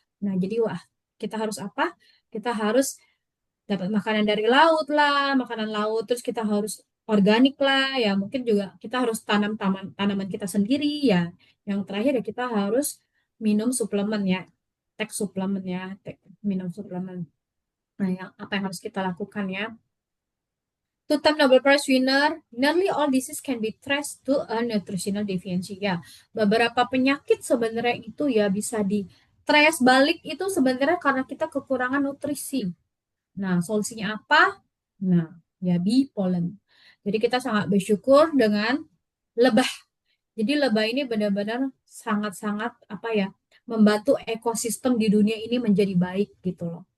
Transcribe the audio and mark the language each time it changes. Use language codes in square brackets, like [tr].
[id] Nah, jadi wah, kita harus apa? Kita harus dapat makanan dari laut lah, makanan laut, terus kita harus organik lah, ya mungkin juga kita harus tanam tanaman kita sendiri ya. Yang terakhir ya kita harus minum suplemen ya, teks suplemen ya, minum suplemen. Nah, apa yang harus kita lakukan ya? [en] Two-time Nobel Prize winner, nearly all disease can be traced to a nutritional deficiency. [id] Ya, beberapa penyakit sebenarnya itu ya bisa di trace balik itu sebenarnya karena kita kekurangan nutrisi. Nah, solusinya apa? Nah, ya bee pollen. Jadi kita sangat bersyukur dengan lebah. Jadi lebah ini benar-benar sangat-sangat apa ya, membantu ekosistem di dunia ini menjadi baik gitu loh.